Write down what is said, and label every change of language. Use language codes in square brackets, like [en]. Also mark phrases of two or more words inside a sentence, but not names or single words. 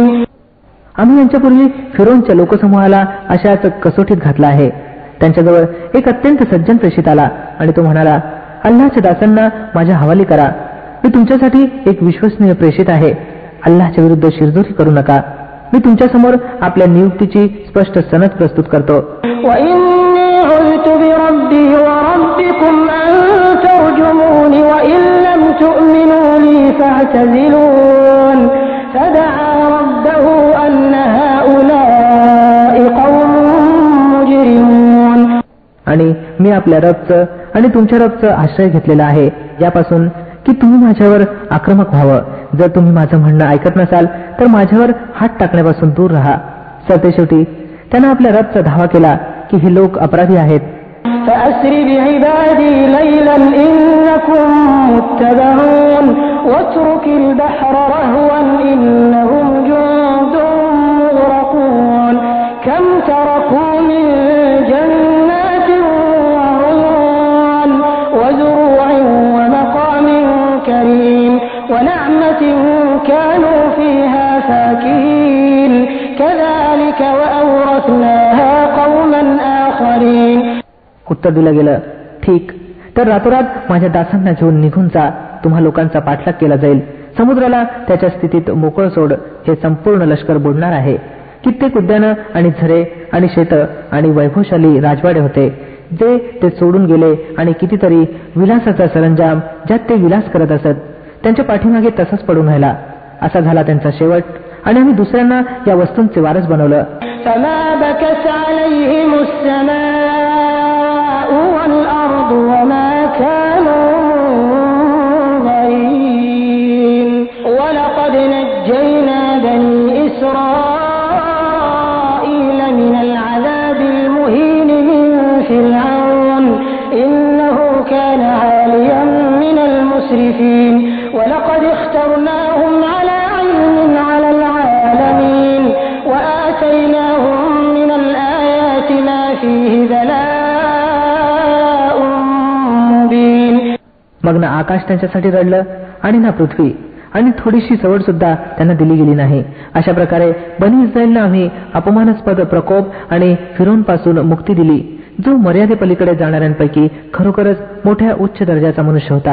[mr] आम्ही यांच्यापूर्वी फिरोनच्या लोकसमूहाला अशाच कसोटीत घातला आहे. त्यांच्याजवळ एक अत्यंत सज्जन प्रेषित आला आणि तो म्हणाला, अल्लाहच्या दासांना माझ्या हवाली करा, मी तुमच्यासाठी एक विश्वसनीय प्रेषित आहे. अल्लाहच्या विरुद्ध शिरजोरी करू नका. मी तुमच्यासमोर आपल्या नियुक्तीची स्पष्ट सनद प्रस्तुत करतो. [ar] وإني عذت بربي وربكم أن ترجمون وإن لم تؤمنوا لي فاعتزلون فدعا ربه أن هؤلاء قوم مجرمون. [mr] आणि मी आपल्या रबचं आणि तुमच्या रबचं आश्रय घेतलेला आहे यापासून की तुम्ही माझ्यावर आक्रमक व्हावं. जर तुम्ही माझं म्हणणं ऐकत नसाल तर माझ्यावर हात टाकण्यापासून दूर राहा. सरतेशेवटी त्यानं आपल्या रबचा धावा केला की हे लोक अपराधी आहेत. [ar] فأسر بعبادي ليلا إنكم متبعون واترك البحر رهوا إنهم جند مغرقون كم تركوا من جنات وعيون وزروع ومقام كريم ونعمة كانوا فيها فاكهين كذلك وأورثناها قوما آخرين. [mr] उत्तर दिलं गेलं, ठीक, तर रातोरात माझ्या दासांना घेऊन निघून जा. तुम्हा लोकांचा पाठलाग केला जाईल. समुद्राला त्याच्या स्थितीत मोकळं सोड. हे संपूर्ण लष्कर बुडणार आहे. कित्येक उद्यानं आणि झरे आणि शेतं आणि वैभवशाली राजवाडे होते जे ते सोडून गेले आणि कितीतरी विलासाचा सरंजाम ज्यात ते विलास करत असत त्यांच्या पाठीमागे तसंच पडून राहिला. असा झाला त्यांचा शेवट आणि आम्ही दुसऱ्यांना या वस्तूंचे वारस बनवलं. [ar] فما بكت عليهم السماء والأرض وما كانوا منظرين ولقد نجينا بني إسرائيل من العذاب المهين من فرعون إنه كان عاليا من المسرفين ولقد اخترناهم على علم على العالمين وآتيناهم من الآيات ما فيه بلاء مبين. [mr] मग ना आकाश त्यांच्यासाठी रडलं आणि ना पृथ्वी आणि थोडीशी सवड सुद्धा त्यांना दिली गेली नाही. अशा प्रकारे बनी इस्रायलला आम्ही अपमानास्पद प्रकोप आणि फिरोनपासून मुक्ती दिली जो मर्यादेपलीकडे जाणाऱ्यांपैकी खरोखरच मोठ्या उच्च दर्जाचा मनुष्य होता.